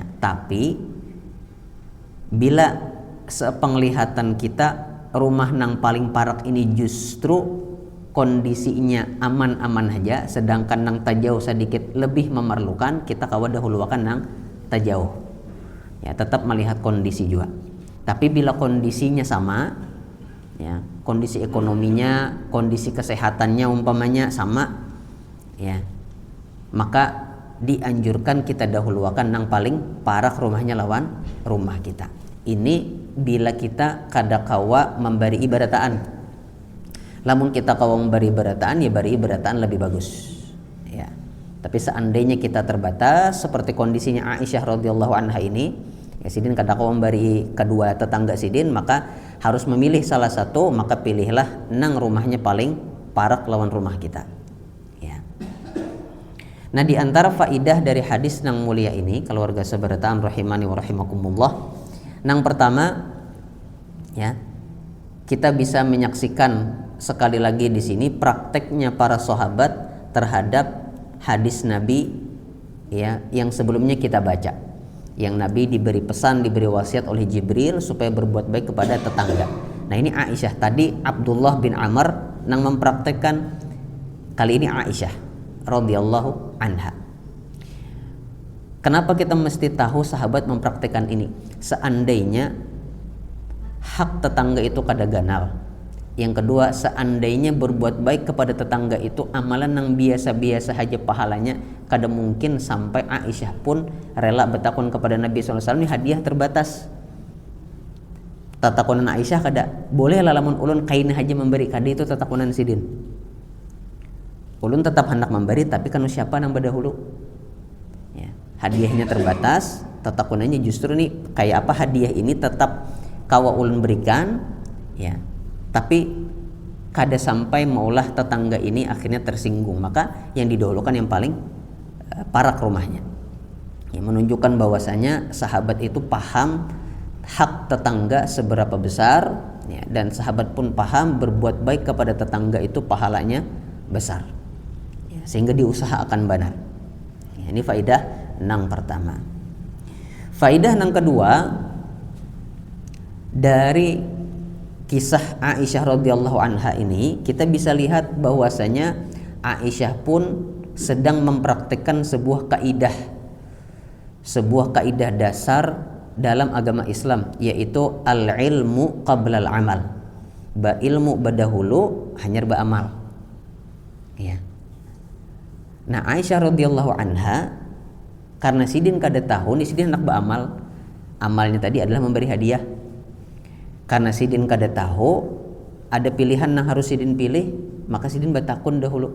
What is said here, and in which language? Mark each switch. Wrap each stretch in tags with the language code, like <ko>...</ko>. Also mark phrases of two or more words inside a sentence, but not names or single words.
<bjn>Tapi bila sepenglihatan kita rumah nang paling parah ini justru kondisinya aman-aman aja, sedangkan nang tajauh sedikit lebih memerlukan, kita kawa dahuluakan nang tajauh. Ya,</bjn> <id>tetap melihat kondisi juga. Tapi bila kondisinya sama, ya, kondisi ekonominya, kondisi kesehatannya umpamanya sama,</id> <bjn>ya, maka dianjurkan kita dahuluakan nang paling parah rumahnya lawan rumah kita. Ini bila kita kada kawa memberi ibarataan. Lamun kita kawa memberi ibarataan, ya beri ibarataan lebih bagus. Ya.</bjn> <id>Tapi seandainya kita terbatas seperti kondisinya Aisyah</id> <ar>radhiyallahu anha</ar> <id>ini,</id> <bjn>ya sidin kada kawa memberi kedua tetangga sidin, maka harus memilih salah satu, maka pilihlah nang rumahnya paling parah lawan rumah kita.</bjn> <id>Nah, di antara faidah dari hadis nang mulia ini, keluarga sabarataan</id> <ar>rahimani wa rahimakumullah,</ar> <id>nang pertama ya, kita bisa menyaksikan sekali lagi di sini prakteknya para sahabat terhadap hadis Nabi ya yang sebelumnya kita baca. Yang Nabi diberi pesan, diberi wasiat oleh Jibril supaya berbuat baik kepada tetangga. Nah, ini Aisyah, tadi Abdullah bin Amr nang mempraktekkan, kali ini Aisyah</id> <ar>radhiyallahu anha.</ar> <id>Kenapa kita mesti tahu sahabat mempraktikkan ini? Seandainya hak tetangga itu kada ganal, Yang kedua, seandainya berbuat baik kepada tetangga itu amalan yang biasa-biasa saja pahalanya, kada mungkin sampai Aisyah pun rela bertakun kepada Nabi SAW. Ini hadiah terbatas.</id> <bjn>Tatakunan Aisyah kada boleh lamun ulun kain haja memberi, kada itu tatakunan sidin. Ulun tetap hendak memberi, tapi kan siapa nang berdahulu. Ya, hadiahnya terbatas, tatakunannya justru nih kayak apa, hadiah ini tetap kawa ulun berikan, ya. Tapi kada sampai maulah tetangga ini akhirnya tersinggung, maka yang didahulukan yang paling parak rumahnya. Ya,</bjn> <id>menunjukkan bahwasanya sahabat itu paham hak tetangga seberapa besar, ya, dan sahabat pun paham berbuat baik kepada tetangga itu pahalanya besar, ya, sehingga diusahakan benar. Ya, ini faidah nang pertama. Faidah nang kedua, dari kisah Aisyah</id> <ar>radhiyallahu anha</ar> <id>ini kita bisa lihat bahwasanya Aisyah pun sedang mempraktikkan sebuah kaidah dasar dalam agama Islam, yaitu</id> <ar>al-ilmu qabla al-amal.</ar> <bjn>Ilmu berdahulu hanya beramal. Ya. Nah, Aisyah</bjn> <ar>radhiyallahu anha</ar> <bjn>karena sidin kada tahu nih sidin hendak beramal. Amalnya tadi adalah memberi hadiah. Karena sidin kada tahu ada pilihan yang harus sidin pilih, maka sidin bertakun dahulu.</bjn>